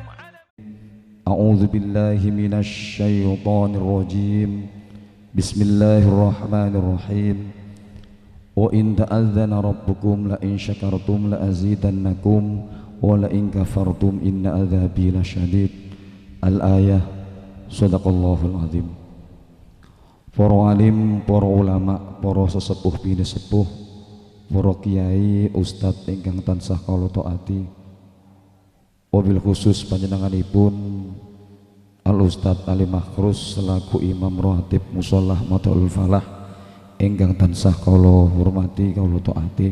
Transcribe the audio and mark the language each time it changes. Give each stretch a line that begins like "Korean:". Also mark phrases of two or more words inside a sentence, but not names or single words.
Arabic: أعوذ بالله من الشيطان الرجيم. بسم الله الرحمن الرحيم. وإن تأذن ربكم لئن شكرتم لأزيدنكم ولئن كفرتم إن عذابي لشديد. الآية. صدق الله العظيم.
Javanese: Para alim, para ulama, para sesepuh bini sepuh, para kiai, ustadz ingkang tansah kula taati. Wabil khusus panjenenganipun Al Ustadz Ali Makhrus selaku Imam Ratib Musholah Madaul Falah ingkang tansah kula hormati kula taati.